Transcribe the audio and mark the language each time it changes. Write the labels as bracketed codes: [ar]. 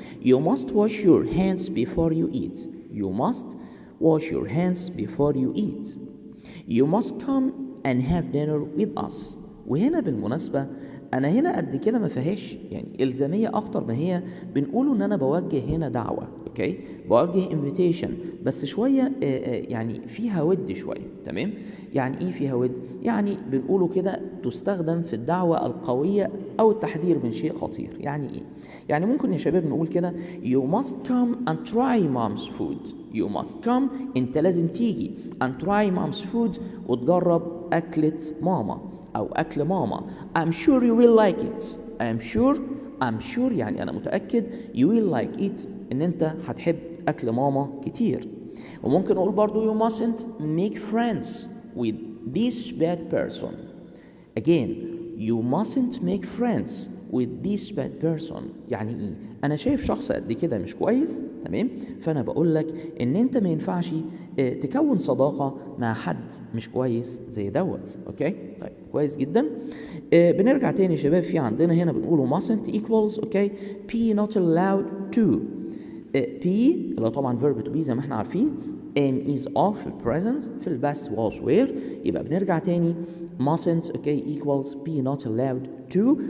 [en] You must wash your hands before you eat. You must wash your hands before you eat. You must come and have dinner with us. [ar] وهنا بالمناسبة أنا هنا قد كده ما فيهاش يعني إلزامية أكتر ما هي بنقوله إن أنا بوجه هنا دعوة أوكي، بوجه invitation، بس شوية يعني فيها ود شوية تمام. يعني إيه فيها ود؟ يعني بنقوله كده تستخدم في الدعوة القوية أو التحذير من شيء خطير. يعني إيه؟ يعني ممكن يا شباب نقول كده [en] you must come and try mom's food. you must come [ar] أنت لازم تيجي [en] and try mom's food [ar] وتجرب أكلة ماما أو أكل ماما. [en] I'm sure you will like it. I'm sure [ar] يعني أنا متأكد [en] you will like it [ar] إن أنت هتحب أكل ماما كتير. وممكن نقول برضو [en] you mustn't make friends with this bad person. Again you mustn't make friends with this bad person. [ar] يعني ايه؟ انا شايف شخص قد كده مش كويس تمام، فانا بقول لك ان انت ما ينفعش تكون صداقه مع حد مش كويس زي دوت. اوكي طيب كويس جدا. بنرجع تاني يا شباب، في عندنا هنا بنقوله [en] mustn't equals [ar] اوكي [en] be not allowed to. [ar] be اللي طبعا [en] verb to be [ar] زي ما احنا عارفين [en] am is are [ar] في البريزنت، في الباست [en] was were، [ar] يبقى بنرجع تاني mustn't اوكي [en] equals be not allowed to.